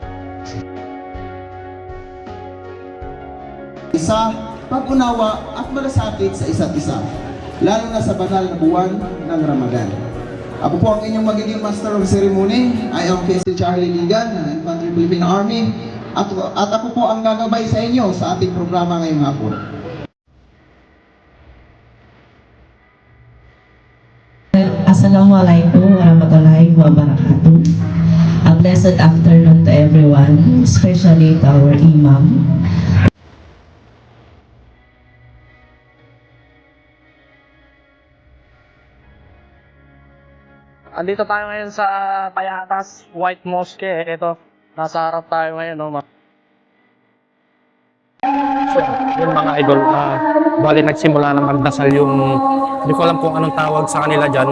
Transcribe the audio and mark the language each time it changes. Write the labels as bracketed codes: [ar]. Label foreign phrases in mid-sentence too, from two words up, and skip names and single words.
[tl] Isa, pag-unawa at malasakit sa isa't isa, lalo na sa banal na buwan ng Ramadan. Ako po ang inyong magiging [en] Master of Ceremony. I am K.C. [tl] Charlie Ligan ng Infantry Philippine Army at ako po ang gagabay sa inyo sa ating programa ngayong hapon. [ar] السلام عليكم ورحمة الله وبركاته. [en] A blessed afternoon to everyone, especially to our Imam. [tl] Andito tayo ngayon sa Payatas White Mosque. Ito, nasa harap tayo ngayon, no? So, yung mga idol, bali nagsimula na magdasal yung, hindi ko alam kung anong tawag sa kanila dyan.